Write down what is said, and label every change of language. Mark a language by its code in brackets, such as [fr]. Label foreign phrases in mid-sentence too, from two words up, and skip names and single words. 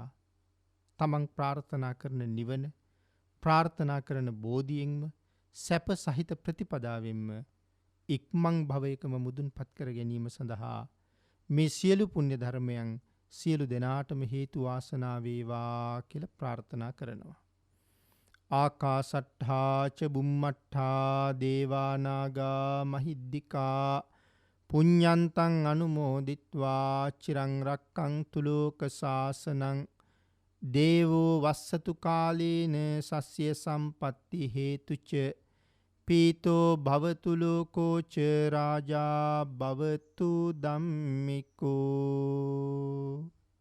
[si] තමන් ප්‍රාර්ථනා කරන නිවන, ප්‍රාර්ථනා කරන බෝධියෙන්ම සැප සහිත ප්‍රතිපදාවෙන්ම ඉක්මන් භවයකම මුදුන්පත් කර ගැනීම සඳහා මේ සියලු පුණ්‍ය ධර්මයන් සියලු දෙනාටම හේතු වාසනා වේවා කියලා ප්‍රාර්ථනා කරනවා. [pi] ආකාසට්ඨා ච බුම්මට්ඨා දේවා නාග මහිද්దికා පුඤ්ඤන්තං අනුමෝදිත්වා චිරං රක්ඛන්තු ලෝක සාසනං දේවෝ වස්සතු කාලේන සස්ය සම්පatti හේතුච පීතෝ භවතු ලෝකෝ ච රාජා භවතු ධම්මිකෝ.